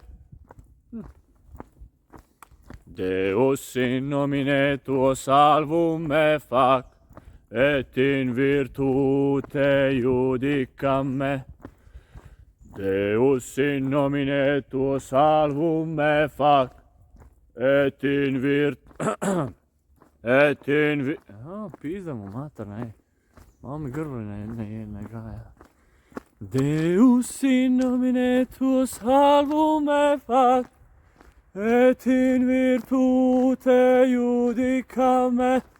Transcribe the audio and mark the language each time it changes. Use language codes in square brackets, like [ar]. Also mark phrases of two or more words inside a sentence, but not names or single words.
[la] Deus in nomine tuo salvum me fac, et in virtute iudicam me. Deus in nomine tuo salvum me fac, et in virtute... [sl] Pizda mu mater, ne. Malo mi grlo ne gaja. [la] Deus in nomine tuo salvum me fac, et in virtute iudicam me.